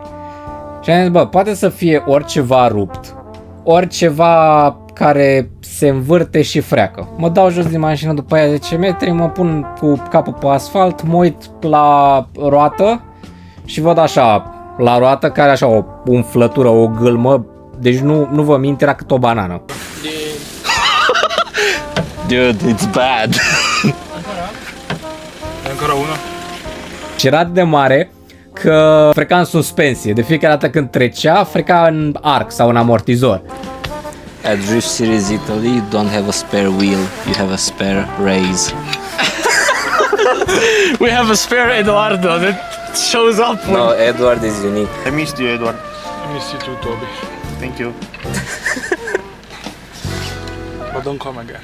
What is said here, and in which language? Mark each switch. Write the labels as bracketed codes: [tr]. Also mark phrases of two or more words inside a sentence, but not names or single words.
[ro] Și am zis, bă, poate să fie oriceva rupt, oriceva care se învârte și freacă. Mă dau jos din mașină după aia 10 metri, mă pun cu capul pe asfalt, mă uit la roată și văd așa, la roată care așa o umflătură, o gâlmă, deci nu vă mint, era cât o banană. [en] Dude, it's bad. [it] ancora uno. [ro] Și era atât de mare că freca în suspensie. De fiecare dată când trecea, freca în arc sau în amortizor. [en] At Drift Series Italy, you don't have a spare wheel, you have a spare raise. We have a spare Edoardo that shows up. No, Edward is unique. I missed you, Edward. I miss you too, Toby. Thank you. But don't come again.